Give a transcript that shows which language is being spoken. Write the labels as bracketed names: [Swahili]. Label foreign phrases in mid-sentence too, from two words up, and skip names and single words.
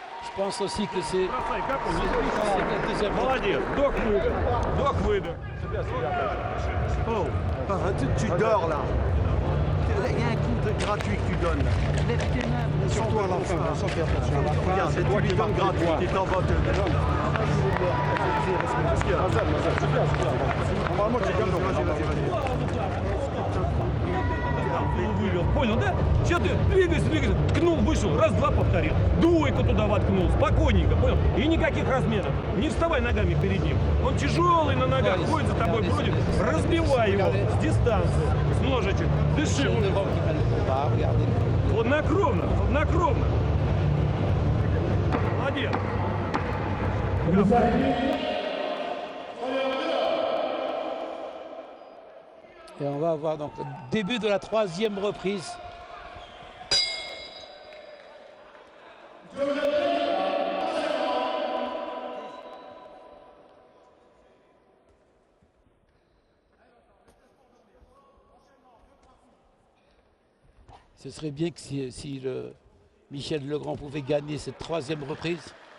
[French] Je pense aussi que c'est [Russian] Бросай, как он? [French] la deuxième fois. [Russian] Молодец. Вдох-выдох. Вдох-выдох. [French] Oh, tu dors là. Il y a un coup gratuit que tu donnes. Lève tes mains. Surtout à la fin, sans faire attention. Regarde, c'est toi qui donnes gratuit. Tu t'en vas te [Russian] Вывел. Понял, да? Сейчас ты двигайся, ткнул, вышел, раз-два повторил. Двойку туда воткнул, спокойненько, понял? И никаких разменов. Не вставай ногами перед ним. Он тяжелый на ногах, ходит за тобой против. Разбивай его с дистанции, с ножичек. Дыши. [French] C'est le vent qui va le combat, regardez. [Russian] Хладнокровно, хладнокровно. Молодец. [French] Et on va avoir donc le début de la troisième reprise. Ce serait bien que si Michel Legrand pouvait gagner cette troisième reprise.